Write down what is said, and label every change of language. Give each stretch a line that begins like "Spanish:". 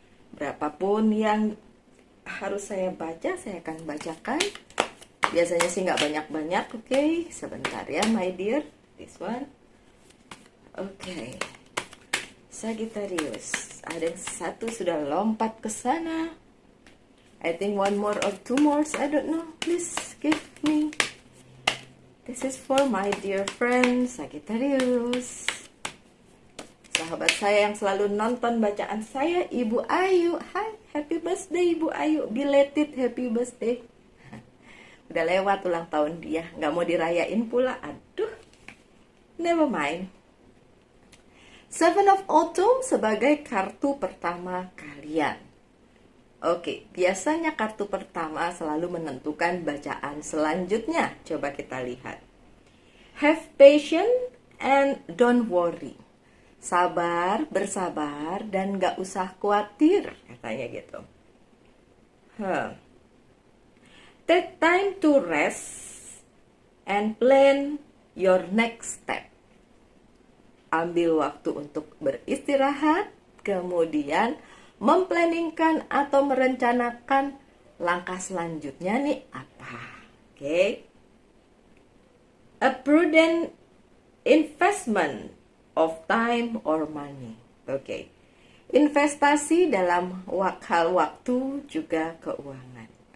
Indonesian: Berapapun yang harus saya baca, saya akan bacakan. Biasanya sih nggak banyak-banyak, oke. Sebentar ya,
English: my dear. This one.
Indonesian: Oke. Sagittarius. Ada yang satu sudah lompat ke sana.
English: I think one more or two more, I don't know. Please give me. This is for my dear friend Sagittarius.
Indonesian: Sahabat saya yang selalu nonton bacaan saya, Ibu Ayu.
English: Hai, happy birthday Ibu Ayu. Belated happy birthday.
Indonesian: Udah lewat ulang tahun dia, nggak mau dirayain pula. Aduh,
English: never mind.
Indonesian: Seven of Autumn sebagai kartu pertama kalian. Oke, biasanya kartu pertama selalu menentukan bacaan selanjutnya. Coba kita lihat.
English: Have patience and don't worry.
Indonesian: Sabar, bersabar, dan gak usah khawatir, katanya gitu.
English: Take time to rest and plan your next step.
Indonesian: Ambil waktu untuk beristirahat, kemudian memplanningkan atau merencanakan langkah selanjutnya nih apa. Oke.
English: A prudent investment of time or money. Oke.
Indonesian: Investasi dalam hal waktu juga keuangan.